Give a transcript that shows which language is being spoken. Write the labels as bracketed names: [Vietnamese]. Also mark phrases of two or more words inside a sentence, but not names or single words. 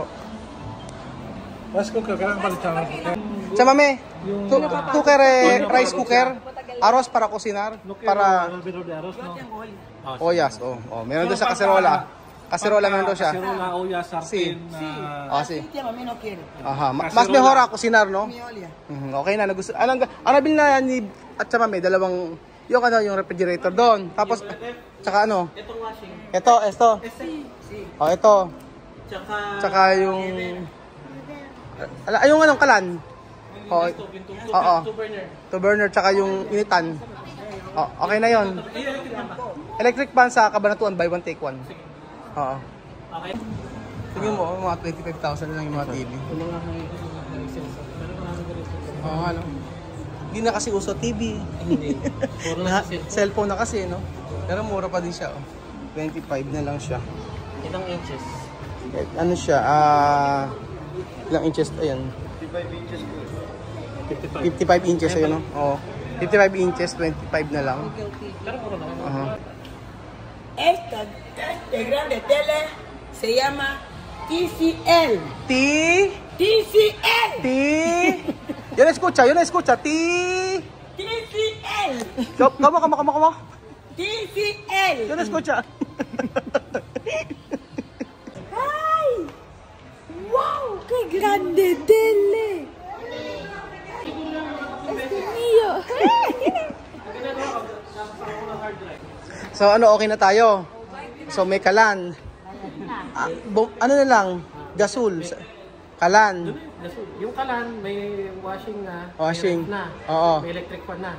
[English] Rice cooker, [Filipino] kailangan palit siya. [Spanish] Tia Mami, tu kere [English] rice cooker, [Spanish] arroz para kusinar, para... [Filipino] Oyas, meron doon sa kaserola. Kaserola meron doon siya. Kaserola, oyas, sartin. [Spanish] Si. Aha, mas mejor a kusinar, no? [Filipino] Okay na, nagusto. Ang nabili na ni Tia Mami, dalawang, yung refrigerator doon. Tapos, tsaka ano? Itong washing. Ito. Ito. Tsaka yung... Yung anong kalan? [English] Two burner, [Filipino] tsaka yung initan. Okay na yon. [English] Electric pan [Filipino] sa Cabanatuan, [English] buy one take one. [Filipino] Oo. Okay. Tingin mo, mga 25,000 na lang yung mga TV. Oo, ano? Hindi na kasi uso TV. Hindi. Puro na Cellphone na kasi, no? Pero mura pa din siya, 25 na lang siya. Ilang inches? Ano siya, ilang inches, ayan. 55 inches, ayun, no? Oo. 55 inches, 25 na lang. Pero puro na. [Spanish] Esta grande tele se llama TCL. TCL. Yo no escucha. TCL. ¿Cómo? TCL. Yo no escucha. ¡Ay! ¡Wow! ¡Qué grande tele! ¡Este mío! [Filipino] So okay na tayo. So may kalan. Ano na lang? Gasol. Kalan. Yung kalan, may washing na. Washing. May ref na. Oo. May [English] electric fan [Filipino] na.